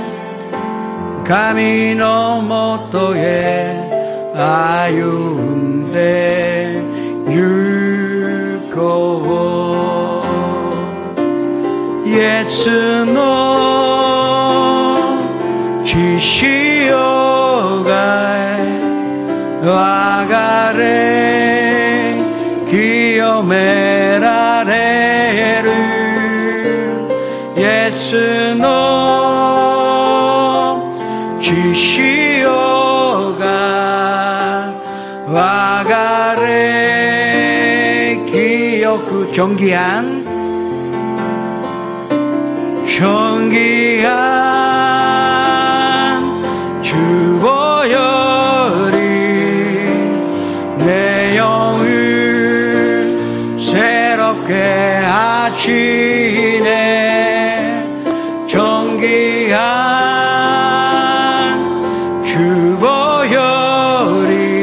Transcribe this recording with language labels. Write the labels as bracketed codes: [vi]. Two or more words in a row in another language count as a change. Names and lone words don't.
[ja] 神のもとへ歩んで行こうイエスの血潮が流れ清められるイエスの血潮が流れ清く [ko] 존귀한 주 보혈이 내 영을 새롭게 하시네 존귀한 주 보혈이